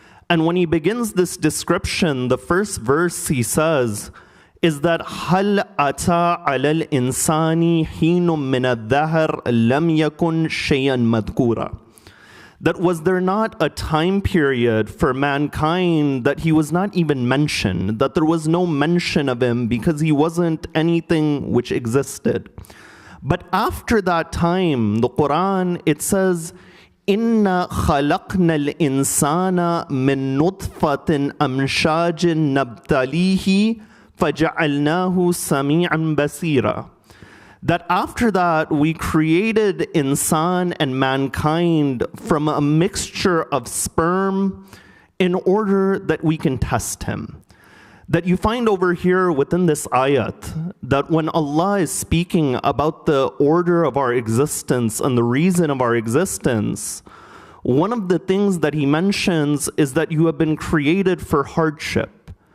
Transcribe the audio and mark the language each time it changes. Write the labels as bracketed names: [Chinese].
[English] And when He begins this description, the first verse He says, is that [Arabic] هل أتى على الإنسان حين من الدهر لم يكن شيئا مذكورا. [English] That was there not a time period for mankind that he was not even mentioned, that there was no mention of him because he wasn't anything which existed. But after that time, the Quran, it says, [Arabic] إِنَّا خَلَقْنَا الْإِنسَانَ مِن نُطْفَةٍ أَمْشَاجٍ نَبْتَلِيهِ فَجَعَلْنَاهُ سَمِيعًا بَصِيرًا. [English] That after that, we created insan and mankind from a mixture of sperm in order that we can test him. That you find over here within this ayat, that when Allah is speaking about the order of our existence and the reason of our existence, one of the things that He mentions is that you have been created for hardship.